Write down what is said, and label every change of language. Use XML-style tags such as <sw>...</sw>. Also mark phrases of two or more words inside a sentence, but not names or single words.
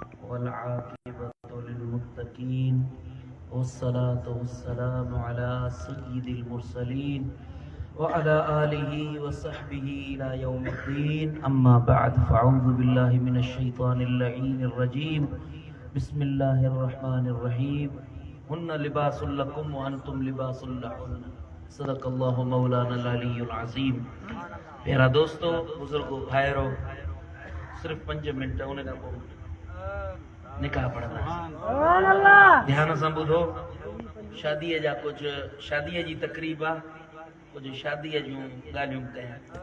<ar>والعاقبة للمتقين والصلاة والسلام على سيد المرسلين وعلى آله وصحبه إلى يوم الدين أما بعد فأعوذ بالله من الشيطان اللعين الرجيم بسم الله الرحمن الرحيم هن لباس لكم وأنتم لباس لهن صدق الله مولانا العلي العظيم.</ar> <sd>प्यारा दोस्तों, बुजुर्गो, भाइरो, सिर्फ 5 मिनट उन खां पोइ निकाह पढ़ंदा। ध्यान सां ॿुधो। शादीअ जा कुझु शादीअ जी तकरीब आहे, कुझु शादीअ जूं ॻाल्हियूं कयां।</sd>